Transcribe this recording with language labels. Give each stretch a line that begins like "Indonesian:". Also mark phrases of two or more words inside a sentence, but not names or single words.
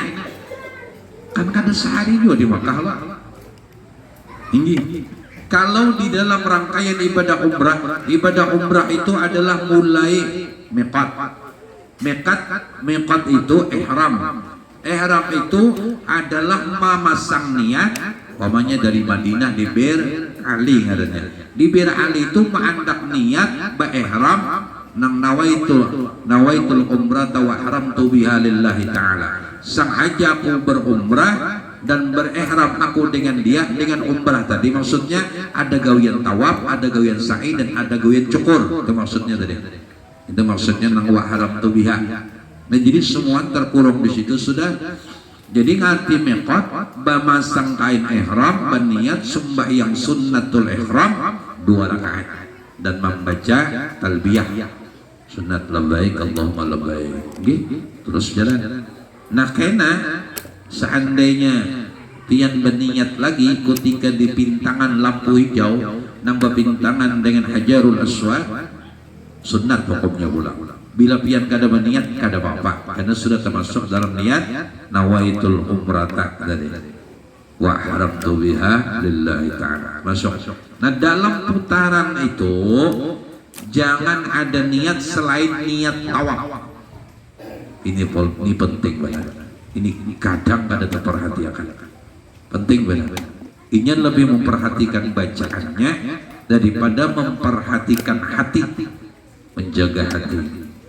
Banjar: Kan kada sehari juga di Makkah lah. Ini kalau di dalam rangkaian ibadah umrah itu adalah mulai miqat itu ihram itu adalah memasang niat umpamanya dari Madinah di Bir Ali ngarannya di Bir Ali itu mengandak niat ihram nang
Arabic: نويت العمرة وأحرمت بها لله تعالى
Banjar: sengaja aku berumrah dan berihram aku dengan umrah tadi maksudnya ada gawian tawaf, ada gawian sa'i dan ada gawian cukur itu maksudnya tadi itu maksudnya nang
Arabic: وأحرمت بها.
Indonesian: Nah jadi semua terkurung di situ sudah jadi ngerti miqat memasang kain ihram berniat sembahyang sunnatul ihram 2 rakaat dan membaca talbiyah sunat
Arabic: لبيك اللهم لبيك
Indonesian: terus jalan.
Banjar: Nah kena seandainya tian berniat lagi ketika di pintangan lampu hijau nambah pintangan dengan Hajarul Aswad sunat hukumnya pula. Bila pian kada berniat kada apa-apa karena sudah termasuk dalam niat
Arabic: نويت العمرة
Banjar: dari
Arabic: وأحرمت بها لله تعالى
Banjar: masuk.
Indonesian: Nah dalam putaran itu jangan ada niat selain niat tawaf. Ini penting banget.
Banjar: Ini kadang kada terperhatikan.
Indonesian: Penting banget. Ini lebih memperhatikan bacaannya daripada memperhatikan hati, menjaga hati.